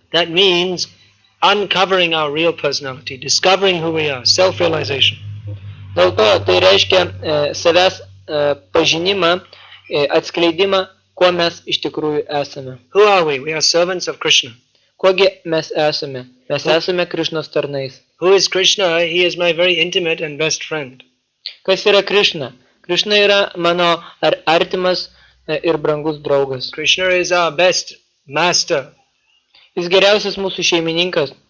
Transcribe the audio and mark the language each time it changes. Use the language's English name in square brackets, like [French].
[English] That means uncovering our real personality, discovering who we are, self-realization. [Lithuanian] Dėl to tai reiškia savęs pažinimą, atskleidimą, kuo mes iš tikrųjų esame. [English] Who are we? We are servants of Krishna. [Lithuanian] Kuogi mes esame? Mes esame Krišnos tarnais. [English] Who is Krishna? He is my very intimate and best friend. [Lithuanian] Kas yra Krišna? Krišna yra mano artimas ir brangus draugas. [English] Krishna is our best master. [Lithuanian] Jis geriausias mūsų šeimininkas,